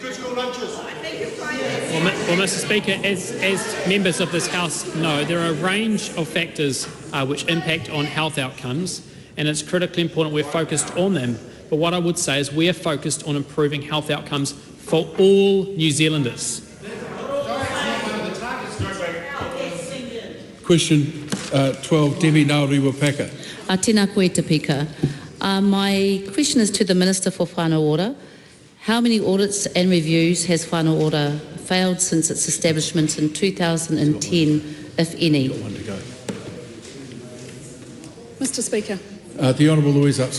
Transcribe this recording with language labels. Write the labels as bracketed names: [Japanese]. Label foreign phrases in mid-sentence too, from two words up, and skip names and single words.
[English] Well, Mr Speaker, as members of this House know, there are a range of factors which impact on health outcomes, and it's critically important we're focused on them. But what I would say is we are focused on improving health outcomes for all New Zealanders. Question 12, Debbie Nauri-Wapaka. [Māori] Tēnā koe te pika. [English] My question is to the Minister for Whānau Ora. How many audits and reviews has Whānau Ora failed since its establishment in 2010, if any? Mr Speaker. The Honourable Louise Upston.